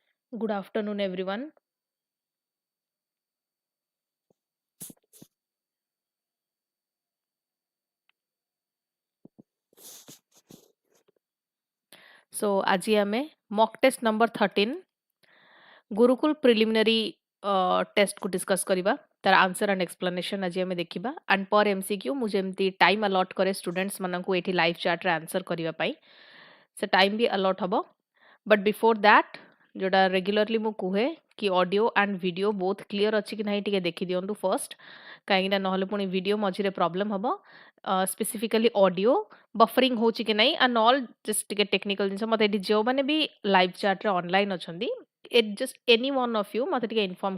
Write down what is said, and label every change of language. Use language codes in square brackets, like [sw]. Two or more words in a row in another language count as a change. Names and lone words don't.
[en] Good afternoon, everyone. So, [or] ଆଜି ଆମେ [en] mock test number [or] 13 ଗୁରୁକୁଲ [en] preliminary test [or] କୁ ଡିସ୍କସ୍ କରିବା ତାର [en] answer and explanation [or] ଆଜି ଆମେ ଦେଖିବା [en] and per MCQ [or] ମୁଁ ଯେମିତି [en] time allot [or] କରେ ଷ୍ଟୁଡେଣ୍ଟସ୍ ମାନଙ୍କୁ ଏଠି [en] live chatre [or] ଆନ୍ସର କରିବା ପାଇଁ ସେ ଟାଇମ୍ ବି ଆଲଟ୍ ହବ [en] but before that [or] ଯୋଉଟା ରେଗୁଲାରଲି ମୁଁ କୁହେ କି [en] audio and video both clear [or] ଅଛି କି ନାହିଁ ଟିକେ ଦେଖିଦିଅନ୍ତୁ ଫର୍ଷ୍ଟ କାହିଁକିନା ନହେଲେ ପୁଣି ଭିଡ଼ିଓ ମଝିରେ ପ୍ରୋବ୍ଲେମ୍ ହବ [en] specifically audio buffering [or] ହେଉଛି କି ନାହିଁ [en] and all just [or] ଟିକେ ଟେକ୍ନିକାଲ ଜିନିଷ ମୋତେ ଏଠି ଯେଉଁମାନେ ବି [en] live chatre online [or] ଅଛନ୍ତି [en] just any one of you [or] ମୋତେ ଟିକେ ଇନଫର୍ମ